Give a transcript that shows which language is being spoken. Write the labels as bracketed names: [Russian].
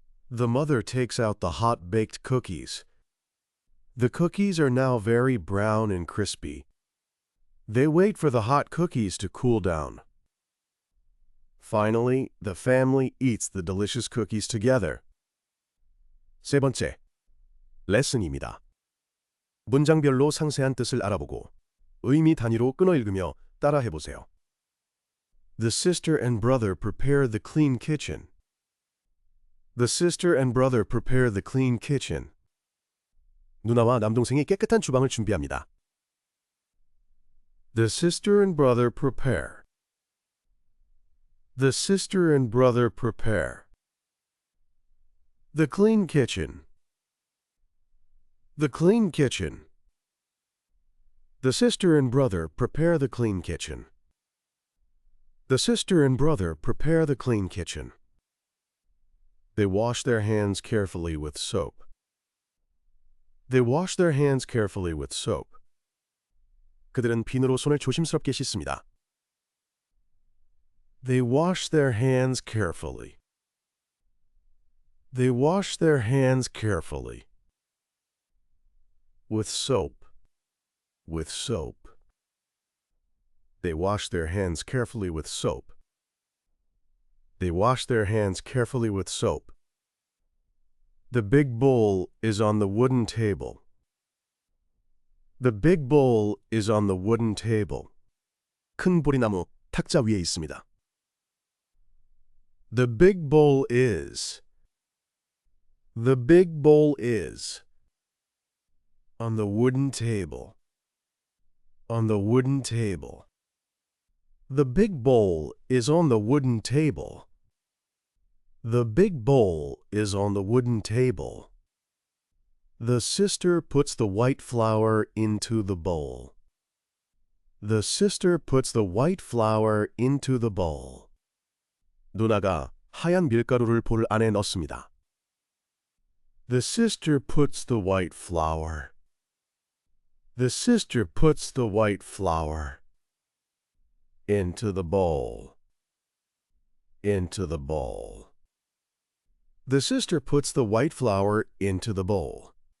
[English] The mother takes out the hot-baked cookies. The cookies are now very brown and crispy. They wait for the hot cookies to cool down. Finally, the family eats the delicious cookies together. [Korean] 세 번째, 레슨입니다. 문장별로 상세한 뜻을 알아보고 의미 단위로 끊어 읽으며 따라해보세요. [English] The sister and brother prepare the clean kitchen. The sister and brother prepare the clean kitchen. [Korean] 누나와 남동생이 깨끗한 주방을 준비합니다. [English] The sister and brother prepare. The sister and brother prepare. The clean kitchen. The clean kitchen. The sister and brother prepare the clean kitchen. The sister and brother prepare the clean kitchen. They wash their hands carefully with soap. They wash their hands carefully with soap. [Korean] 그들은 비누로 손을 조심스럽게 씻습니다. [English] They wash their hands carefully. They wash their hands carefully. With soap. With soap. They wash their hands carefully with soap. They wash their hands carefully with soap. The big bowl is on the wooden table. The big bowl is on the wooden table. [Korean] 큰 보리나무 탁자 위에 있습니다. [English] The big bowl is. The big bowl is. On the wooden table. On the wooden table. The big bowl is on the wooden table. The big bowl is on the wooden table. The sister puts the white flour into the bowl. The sister puts the white flour into the bowl. [Korean] 누나가 하얀 밀가루를 볼 안에 넣습니다. [English] The sister puts the white flour. The sister puts the white flour into the bowl. Into the bowl. The sister puts the white flour into the bowl.